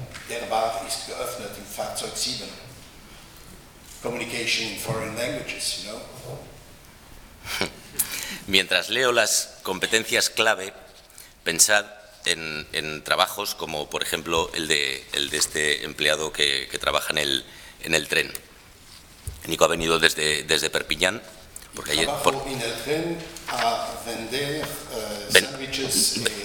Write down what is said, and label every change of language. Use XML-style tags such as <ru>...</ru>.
<de>Der bar ist geöffnet in Fahrzeug 7.</de> <en>Communication in foreign languages, you know.</en> <es>Mientras leo las competencias clave, pensad en trabajos como, por ejemplo, el de este empleado que trabaja en el tren. Nico ha venido desde Perpiñán. Porque ayer, en el tren a vender sandwiches.</es>